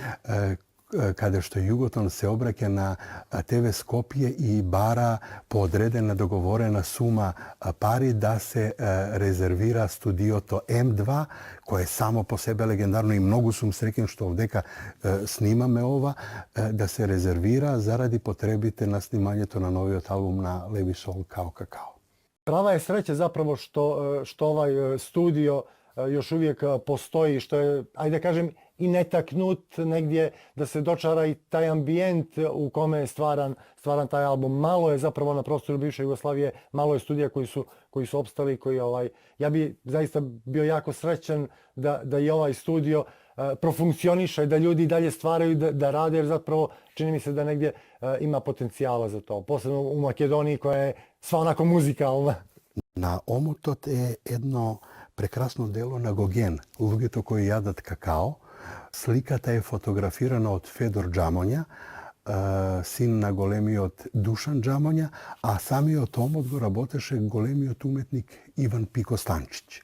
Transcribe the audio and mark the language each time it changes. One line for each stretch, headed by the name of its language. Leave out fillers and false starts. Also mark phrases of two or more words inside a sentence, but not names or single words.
Macedonian: каде што Југотон се обраќа на ТВ Скопје и бара по одредена договорена сума пари да се резервира студиото М2, кое е само по себе легендарно и многу сум среќен што овдека снимаме ова, да се резервира заради потребите на снимањето на новиот албум на Леби Сол Као Какао.
Serbian: Prava je sreća zapravo što ovaj studio još uvijek postoji, što je, ajde da kažem, i netaknut negdje da se dočara i taj ambijent u kome je stvaran taj album. Malo je zapravo na prostoru bivše Jugoslavije, malo je studija koji su opstali, ja bi zaista bio jako srećan da i ovaj studio profunkcioniše, da ljudi dalje stvaraju, da rade, jer zapravo čini mi se da negdje ima potencijala za to. Posebno u Makedoniji koja je sva onako muzikalna.
Macedonian: На омотот е едно прекрасно дело на Гоген, луѓето кои јадат какао. Сликата е фотографирана од Федор Џамоња, син на големиот Душан Џамоња, а самиот омот го работеше големиот уметник Иван Пико Станчиć.